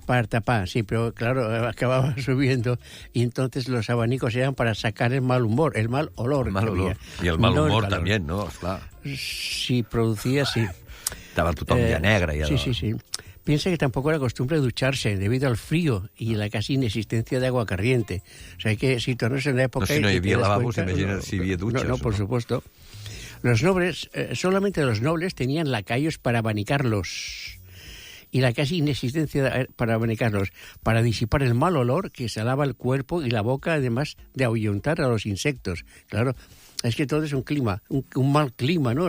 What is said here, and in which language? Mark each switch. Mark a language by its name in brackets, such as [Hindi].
[Spanish] Para tapar, sí, pero claro, acababa subiendo y entonces los abanicos eran para sacar el mal humor, el mal olor. El mal olor. Y el mal humor también, ¿no? [Catalan] Clar. [Spanish] Sí, producía, sí. [Catalan] Estava tothom ja negre. Ja sí. [Spanish] Piensa que tampoco era costumbre ducharse debido al frío y la casi inexistencia de agua corriente. O sea, que si tornas en la época... [Catalan] No, si no hi havia lavabos, imagina't si hi havia dutxes. [Spanish] No, por supuesto. Los nobles, solamente los nobles tenían lacayos para abanicarlos. Y la casi inexistencia para abanicarlos, para disipar el mal olor que salaba el cuerpo y la boca, además de ahuyentar a los insectos. Claro, es que todo es un clima, un mal clima, ¿no?